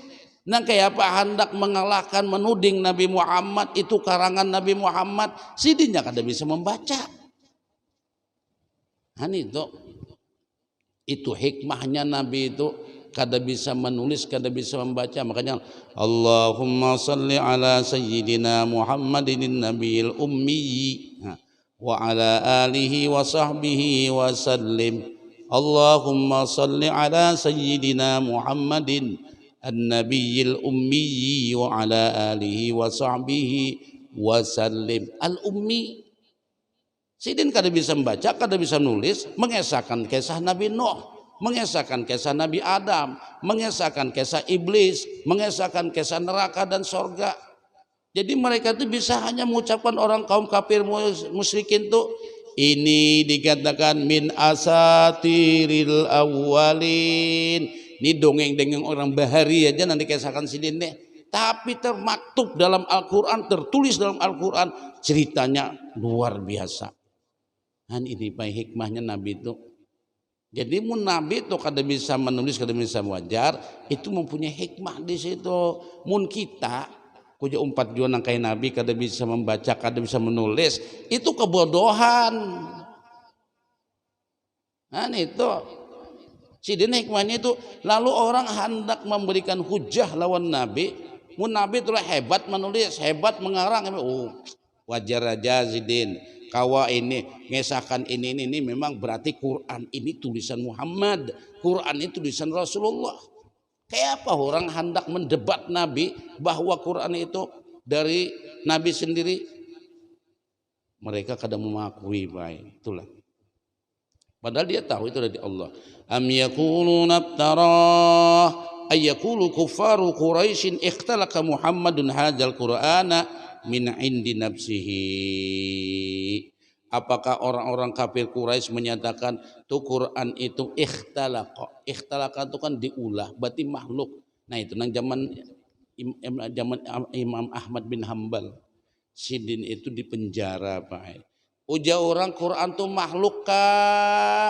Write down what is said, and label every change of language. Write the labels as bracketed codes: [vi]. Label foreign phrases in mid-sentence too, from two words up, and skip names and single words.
[bjn] Nah kayak apa hendak mengalahkan menuding Nabi Muhammad itu karangan Nabi Muhammad, sidinnya kada bisa membaca. Nah itu hikmahnya Nabi itu kada bisa menulis, kada bisa membaca. [ar] Makanya اللهم صل على سيدنا محمد النبي الأمي وعلى آله وصحبه وسلم. اللهم صل على سيدنا محمد النبي الأمي وعلى آله وصحبه وسلم. الأمي. [bjn] Sidin kada bisa membaca, kada bisa nulis, mengesahkan kisah Nabi Nuh, mengesahkan kisah Nabi Adam, mengesahkan kisah iblis, mengesahkan kisah neraka dan sorga. [id] Jadi mereka itu bisa hanya mengucapkan orang kaum kafir musyrikin itu, ini dikatakan [ar] من أساطير الأولين. [bjn] Ini dongeng-dongeng orang bahari aja nanti kisahkan sidin deh. [id] Tapi termaktub dalam Al-Quran, tertulis dalam Al-Quran, ceritanya luar biasa. Dan ini baik hikmahnya Nabi itu. [bjn] Jadi mun Nabi itu kada bisa menulis, kada bisa wajar, itu mempunyai hikmah di situ. Mun kita kuja umpat jual nang kayak Nabi kada bisa membaca, kada bisa menulis, itu kebodohan. Nah itu Sidin hikmahnya itu lalu orang hendak memberikan hujah lawan Nabi. Mun Nabi itulah hebat menulis, hebat mengarang. Oh, wajar aja Sidin. Kawa ini ngesahkan ini memang berarti Quran ini tulisan Muhammad, Quran ini tulisan Rasulullah. Kayak apa orang hendak mendebat Nabi bahwa Quran itu dari Nabi sendiri? [id] Mereka kadang mengakui baik, itulah. Padahal dia tahu itu dari Allah. [ar] أم يقولون افتراه أي يقول كفار قريش اختلق محمد هذا القرآن من عند نفسه. [id] Apakah orang-orang kafir Quraisy menyatakan tuh Quran itu ikhtalaqa. [bjn] Ikhtalaqa itu kan diulah, berarti makhluk. Nah itu nang zaman Imam Ahmad bin Hambal. Sidin itu di penjara Pak. Uja orang Quran itu makhluk kah?